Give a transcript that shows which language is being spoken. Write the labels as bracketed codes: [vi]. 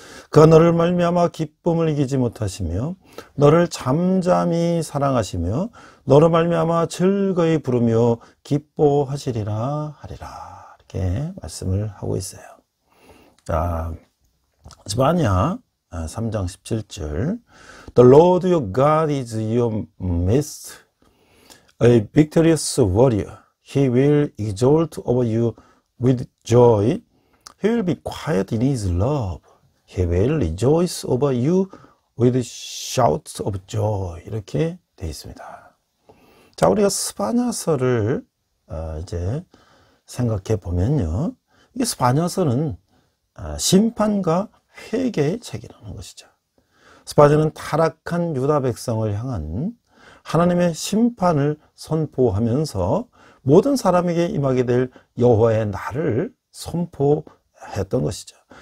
[ko] 그가 너를 말미암아 기쁨을 이기지 못하시며 너를 잠잠히 사랑하시며 너로 말미암아 즐거이 부르며 기뻐하시리라 하리라, 이렇게 말씀을 하고 있어요. 자, 스파냐 3장 17절. [en] The Lord your God is your midst, a victorious warrior. He will exalt over you with joy. He will be quiet in his love. He will rejoice over you with shouts of joy. [ko] 이렇게 되어 있습니다. 자, 우리가 스바냐서를 이제 생각해 보면요, 이 스바냐서는 심판과 회개의 책이라는 것이죠. 스바냐는 타락한 유다 백성을 향한 하나님의 심판을 선포하면서 모든 사람에게 임하게 될 여호와의 날을 선포했던 것이죠.